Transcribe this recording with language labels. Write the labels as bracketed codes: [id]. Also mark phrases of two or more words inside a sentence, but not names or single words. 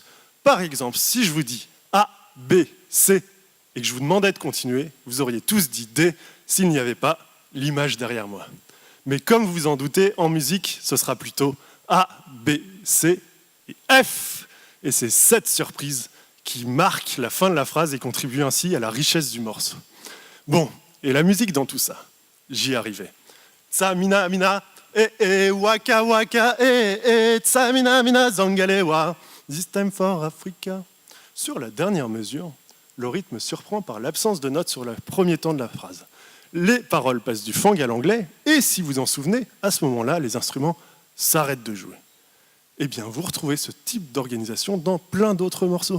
[fr] Par exemple, si je vous dis A, B, C, et que je vous demandais de continuer, vous auriez tous dit D s'il n'y avait pas l'image derrière moi. Mais comme vous vous en doutez, en musique, ce sera plutôt A, B, C et F. Et c'est cette surprise qui marque la fin de la phrase et contribue ainsi à la richesse du morceau. Bon, et la musique dans tout ça, j'y arrivais. [fan] Tsa mina mina, waka waka, tsa mina mina, zangalewa, [en] this time for Africa. [fr] Sur la dernière mesure, le rythme surprend par l'absence de notes sur le premier temps de la phrase. Les paroles passent du fang à l'anglais, et si vous en souvenez, à ce moment-là, les instruments s'arrêtent de jouer. Eh bien, vous retrouvez ce type d'organisation dans plein d'autres morceaux.